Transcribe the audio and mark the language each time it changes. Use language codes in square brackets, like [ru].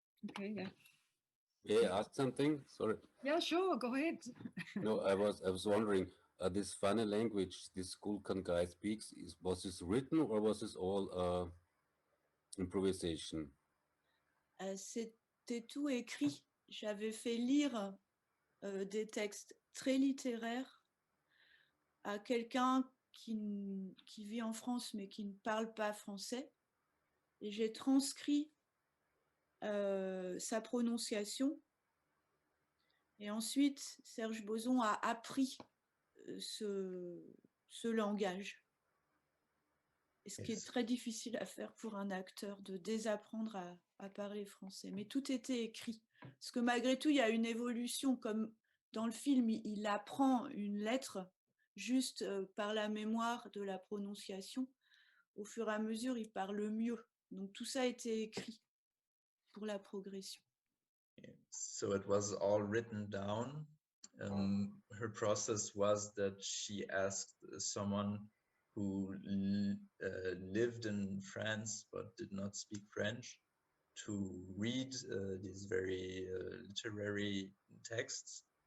[en] Okay, yeah. May I ask something? Sorry. Yeah, sure, go ahead. No, I was wondering, this funny language this Gulkan guy speaks, was this written or was this all improvisation? [fr] C'était tout écrit. J'avais fait lire des textes très littéraires à quelqu'un qui vit en France mais qui ne parle pas français. Et j'ai transcrit sa prononciation. Et ensuite, Serge Boson a appris ce langage. Et ce qui est très difficile à faire pour un acteur, de désapprendre à parler français. Mais tout était écrit. Parce que malgré tout, il y a une évolution. Comme dans le film, il apprend une lettre juste par la mémoire de la prononciation. Au fur et à mesure, il parle mieux. Donc tout ça a été écrit pour la progression. [en] So it was all written down. Her process was that she asked someone who lived in France but did not speak French to read these very literary texts,